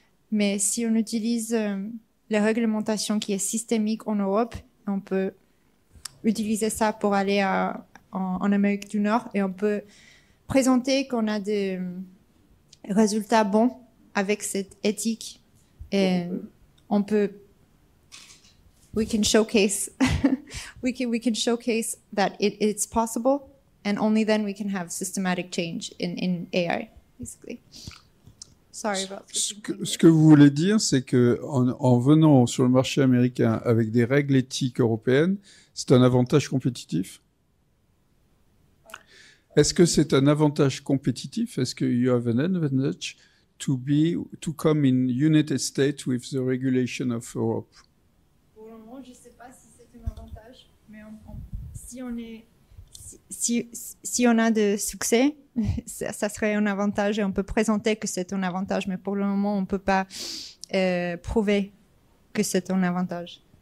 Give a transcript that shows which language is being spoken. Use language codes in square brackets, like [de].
[fr] Mais si on utilise les réglementations qui est systémique en Europe, on peut utiliser ça pour aller en Amérique du Nord et on peut présenter qu'on a des résultats bons avec cette éthique et on peut we can showcase we can showcase that it's possible and only then we can have systematic change in AI basically. [en] Sorry about [fr] ce que vous voulez dire, c'est que en venant sur le marché américain avec des règles éthiques européennes, c'est un avantage compétitif? Est-ce que c'est un avantage compétitif? [en] Est-ce que you have an advantage to come in United States with the regulation of Europe? [fr] Pour le moment, je ne sais pas si c'est un avantage, mais si on a de succès, ça serait un avantage et on peut présenter que c'est un avantage, mais pour le moment, on ne peut pas prouver que c'est un avantage.